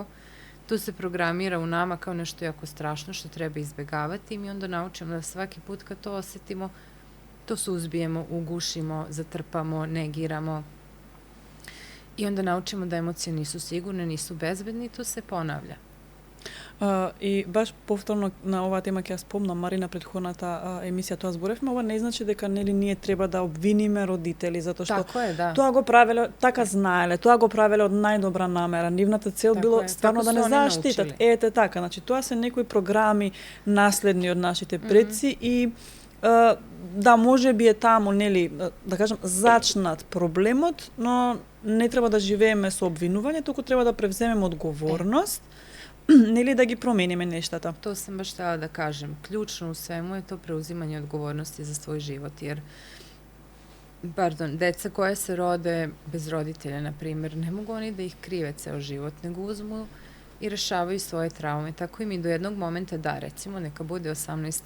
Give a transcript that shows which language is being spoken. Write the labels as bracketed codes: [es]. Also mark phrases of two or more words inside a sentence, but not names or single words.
[sr] To se programira u nama kao nešto jako strašno što treba izbegavati i mi onda naučimo da svaki put kad to osetimo, to suzbijemo, ugušimo, zatrpamo, negiramo i onda naučimo da emocije nisu sigurne, nisu bezbedne i to se ponavlja. [mk] И баш повторно на оваа тема ќе ја спомнам, Марина, предходната емисија тоа зборевме, ова не значи дека нели ние треба да обвиниме родители затоа што тоа го правеле, така знаеле, тоа го правеле од најдобра намера. Нивната цел било стварно да не заштитат. Ете така, значи тоа се некои програми наследни од нашите предци и да, може би е таму, нели, да кажам, зачнат проблемот, но не треба да живееме со обвинување, туку треба да превземеме одговорност, нели да ги промениме нештата. [sr] To sam baš htjela da kažem. Ključno u svemu je to preuzimanje odgovornosti za svoj život, jer deca koja se rode bez roditelja, na primjer, ne mogu oni da ih krive ceo život, nego uzmu i rešavaju svoje traume. Tako i mi do jednog momenta da, recimo, neka bude 18.